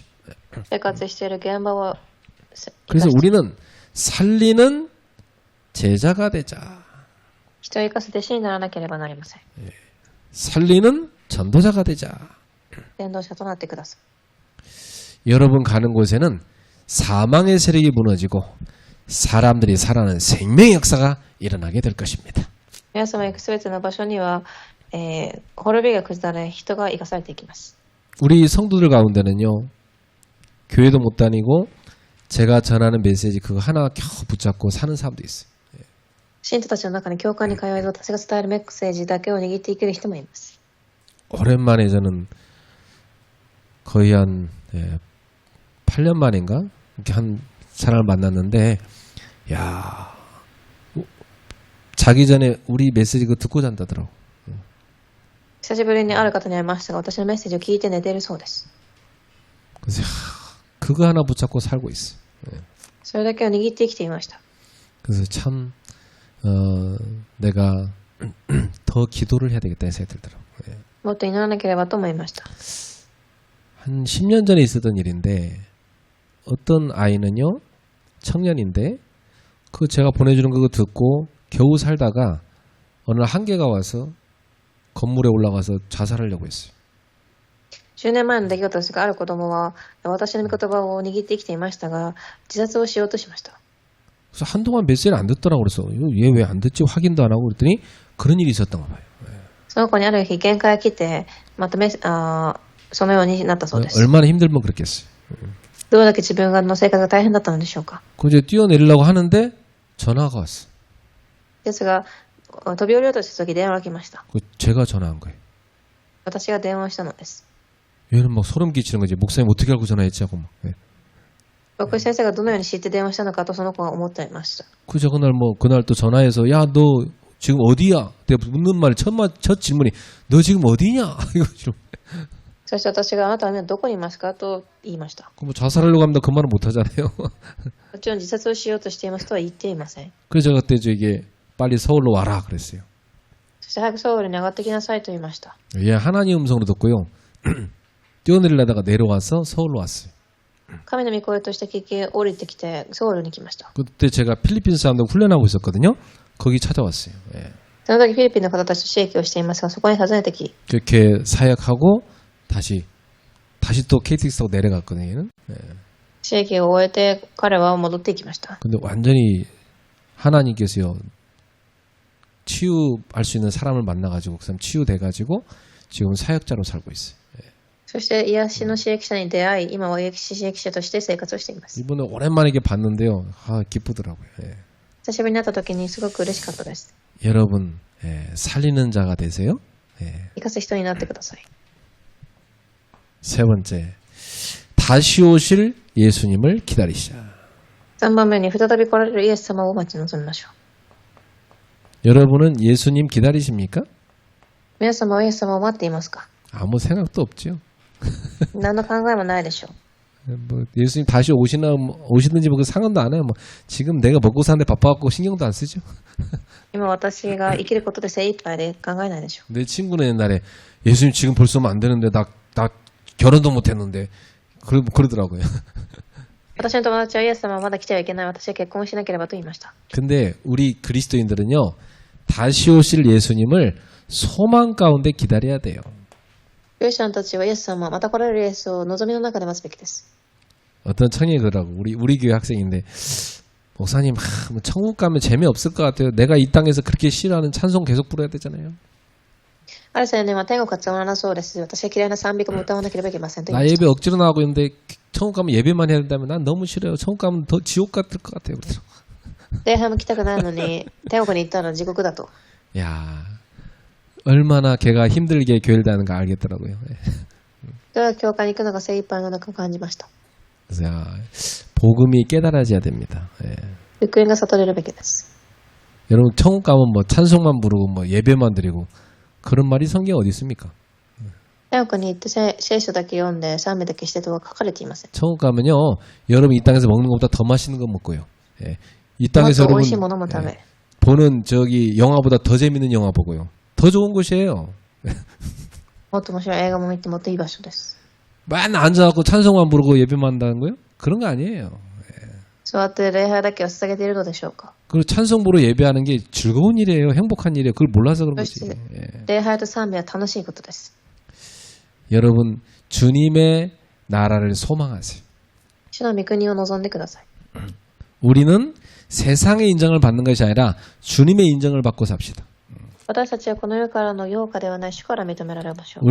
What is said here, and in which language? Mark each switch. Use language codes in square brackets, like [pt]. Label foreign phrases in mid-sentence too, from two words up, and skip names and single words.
[ja] 生活している現場を生か [ko] 그래서 [ja] し、 [ko] 우리는 살리는 제자가 되자. [ja] 人を生かす弟子にならなければなりません。 [ko] 살리는 전도자가 되자. [ja] 伝道者となってください。 [ko] 여러분 가는 곳에는 사망의 세력이 무너지고 사람들이 살아나는 생명의 역사가 일어나게 될 것입니다. [ja] 皆様行くすべての場所には、滅びが崩れ、人が生かされていきます。 [ko] 우리 성도들 가운데는요. 교회도 못 다니고 제가 전하는 메시지 그거 하나 겨우 붙잡고 사는 사람도 있어요. [ja] 信徒たちの中に教会に通えず、私が伝えるメッセージだけを握っていける人もいます。 [ko] 오랜만에 저는 거의 한 8년 만인가 이렇게 한 사람을 만났는데 야 자기 전에 우리 메시지 그거 듣고 잔다더라고. [ja] 久しぶりにある方に会いましたが、私のメッセージを聞いて寝ているそうです。 [ko] 그래서 그거 하나 붙잡고 살고 있어. [ja] それだけを握って生きていました。 [ko] 그래서 참 내가 더 기도를 해야 되겠다는 생각이 들더라고. [ja] もっと祈らなければと思いました。 [ko] 한 10년 전에 있었던 일인데 어떤 아이는요 청년인데 그 제가 보내주는 그거 듣고 겨우 살다가 어느 날 한계가 와서 건물에 올라가서 자살하려고 했어요. [ja] 10 年前の出来事ですが、ある子供は私の御言葉を握って生きていましたが、自殺をしようとしました。 [ko] 그래서 한동안 메시지를 안 듣더라고. 그래서 얘 왜 안 듣지 확인도 안 하고 그랬더니 그런 일이 있었던가 봐요. [ja] その子にある日限界が来て、またそのようになったそうです。 [ko] 얼마나 힘들면 그랬겠어요. [ja] どれだけ自分の生活が大変だったのでしょうか。 [ko] 그 이제 뛰어내리려고 하는데 전화가 왔어. [ja] ですが、飛び降りようとした時電話が来ました。 [ko] 그 제가 전화한 거예요. [ja] 私が電話したのです。 [ko] 얘는 막 소름 끼치는 거지. 목사님 어떻게 알고 전화했지 하고 막. 예. [ja] 僕先生がどのように知って電話したのかとその子は思っていました。 [ko] 그죠. 그날 또 전화해서 야, 너 지금 어디야? 내가 묻는 말 첫 질문이 너 지금 어디냐? 이거 지금. [ja] そして私があなたは今どこにいますかと言いました。 [ko] 뭐 자살하려고 합니다. 그 말은 못 하잖아요. [ja] もちろん自殺をしようとしていますとは言っていません。 [ko] 그래서 제가 그때 저에게 빨리 서울로 와라 그랬어요. [ja] そして早くソウルに上がってきなさいと言いました。 [ko] 예, 하나님 음성으로 듣고요. 뛰어내리려다가 내려와서 서울로 왔어요. [ja] 神の御声として聞き降りてきてソウルに来ました。 [ko] 그때 제가 필리핀 사람들 훈련하고 있었거든요. 거기 찾아왔어요. 예. [ja] その時フィリピンの方たちと刺激をしていますが、そこに訪ねてき、 [ko] 그렇게 사역하고 다시 또 KTX 타고 내려갔거든요. 얘는. 예. [ja] 刺激を終えて彼は戻っていきました。 [ko] 근데 완전히 하나님께서요. 치유할 수 있는 사람을 만나가지고 그 사람 치유돼가지고 지금 사역자로 살고 있어요. [ja] そして癒しの刺激者に出会い、今は癒し刺激者として生活をしています。 [ko] 이번에 오랜만에 이렇게 봤는데요. 아, 기쁘더라고요. 예. [ja] 久しぶりに会った時にすごく嬉しかったです。 [ko] 여러분 예, 살리는 자가 되세요. 예. [ja] 生かす人になってください。 [ko] 세 번째, 다시 오실 예수님을 기다리시자. [ja] 3 番目に再び来られるイエス様を待ち望みましょう。 [ko] 여러분은 예수님 기다리십니까? [ja] 皆様はイエス様を待っていますか？ [ko] 아무 생각도 없죠. [ja] 何の考えもないでしょう。 [ko] 뭐 예수님 다시 오시든지 뭐 상관도 안 해요. 뭐 지금 내가 먹고 사는데 바빠갖고 신경도 안 쓰죠. [ja] 今私が生きることで精一杯で考えないでしょう。 [ko] 내 친구는 옛날에 예수님 지금 벌써 오면 안 되는데 나 결혼도 못 했는데 그러더라고요. [ja] 私の友達はイエス様はまだ来てはいけない。私は結婚しなければと言いました。 [ko] 근데 우리 그리스도인들은요. 다시 오실 예수님을 소망 가운데 기다려야 돼요. [ja] クリスチャンたちはイエス様、また来られるイエスを望みの中で待つべきです。 [ko] 어떤 청년이 그러더라고. 우리 교회 학생인데 목사님 뭐 천국 가면 재미없을 것 같아요. 내가 이 땅에서 그렇게 싫어하는 찬송 계속 부르야 되잖아요. [ja] ある青年は天国がつまらなそうです。私は嫌いな賛美歌も歌わなければいけませんと言 [ko] 나 [ja] いまし [ko] 예배 [ja] た。 [ko] 억지로 나오고 있는데 천국 가면 예배만 해야 된다면 난 너무 싫어요. 천국 가면 더 지옥 같을 것 같아요. 그러더라고. [ja] 礼拝も来たくないのに天国に行ったら地獄だと。 [ko] 야, 얼마나 걔가 힘들게 교회를 다니는 거 알겠더라고요. 예. [ja] それは教会に行くのが精一杯の中を感じました。 [ko] 그래서 야, 복음이 깨달아져야 됩니다. 예. [ja] 福音が悟れるべきです。 [ko] 여러분 천국 가면 뭐 찬송만 부르고 뭐 예배만 드리고 그런 말이 성경에 어디 있습니까? [ja] 天国に行って聖書だけ読んで賛美だけしてとは書かれていません。 [ko] 천국 가면요, 여러분 이 땅에서 먹는 것보다 더 맛있는 거 먹고요. 예. 이 [ja] もっ [ko] 땅에서 [ja] と美 [ko] 여러분 [ja] 味しいものも食べ、 [ko] 보는 저기 영화보다 더 재밌는 영화 보고요. 더 좋은 곳이에요. [ja] もっと面白い映画も見てもっといい場所です。 [ko] 맨날 앉아갖고 찬송만 부르고 예배만 한다는 거요? 그런 거 아니에요. [ja] 座って礼拝だけを捧げているのでしょうか。 [ko] 그리고 찬송 부르고 예배하는 게 즐거운 일이에요. 행복한 일이에요. 그걸 몰라서 그런 [ja] そ [ko] 거지. [ja] して [ko] 예. [ja] 礼拝と賛美は楽しいことです。 [ko] 여러분 주님의 나라를 소망하세요. [ja] 主の御国を望んでください。 [ko] 우리는 세상의 인정을 받는 것이 아니라 주님의 인정을 받고 삽시다. [ja] 私たちはこの世からの評価ではない主から認められましょう。